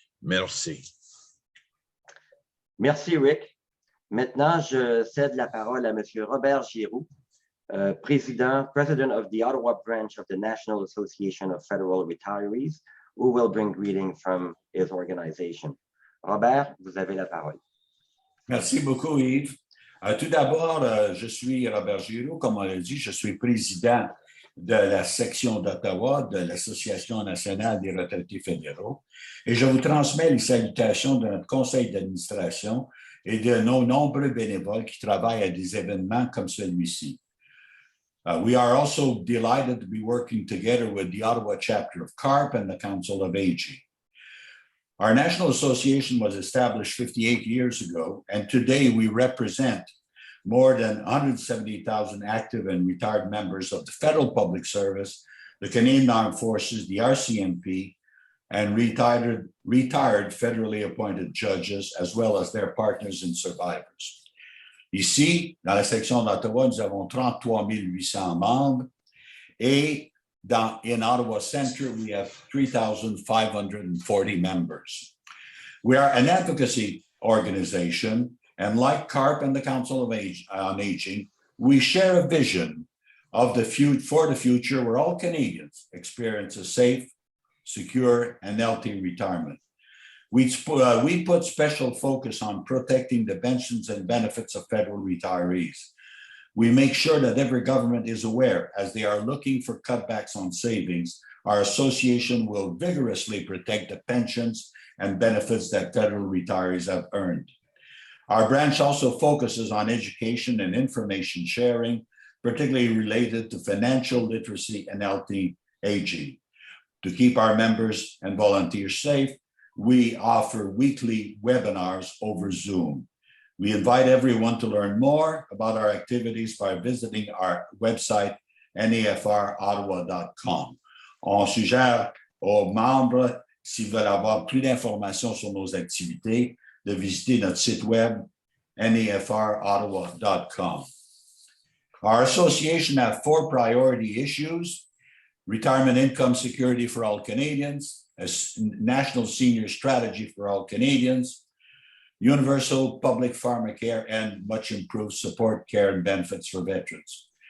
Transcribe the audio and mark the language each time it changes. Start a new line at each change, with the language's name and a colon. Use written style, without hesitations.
French: Merci. Merci, Rick. Maintenant, je cède la parole à Monsieur
English: Robert Giroux, President of the Ottawa branch of the National Association of Federal Retirees, who will bring greetings from his organization.
French: Robert, vous avez la parole. Merci beaucoup, Yves. Tout d'abord, je suis Robert Giroux, comme on l'a dit, je suis président de la section d'Ottawa de l'Association nationale des retraités fédéraux et je vous transmets les salutations de notre conseil d'administration et de nos nombreux bénévoles qui travaillent à des événements comme celui-ci.
English: We are also delighted to be working together with the Ottawa chapter of CARP and the Council of Aging. Our national association was established 58 years ago, and today we represent more than 170,000 active and retired members of the federal public service, the Canadian Armed Forces, the RCMP, and retired federally appointed judges, as well as their partners and survivors.
French: Ici, dans la section d'Ottawa, nous avons 33 800 membres et
English: in Ottawa Centre, we have 3,540 members. We are an advocacy organization, and like CARP and the Council on Aging, we share a vision of for the future where all Canadians experience a safe, secure, and healthy retirement. We put special focus on protecting the pensions and benefits of federal retirees. We make sure that every government is aware as they are looking for cutbacks on savings. Our association will vigorously protect the pensions and benefits that federal retirees have earned. Our branch also focuses on education and information sharing, particularly related to financial literacy and healthy aging. To keep our members and volunteers safe, we offer weekly webinars over Zoom. We invite everyone to learn more about our activities by visiting our website, NAFROttawa.com.
French: On suggère aux membres, s'ils veulent avoir plus d'informations sur nos activités, de visiter notre site web, NAFROttawa.com.
English: Our association has 4 priority issues: retirement income security for all Canadians, a national senior strategy for all Canadians, universal public pharmacare, and much improved support, care, and benefits for veterans.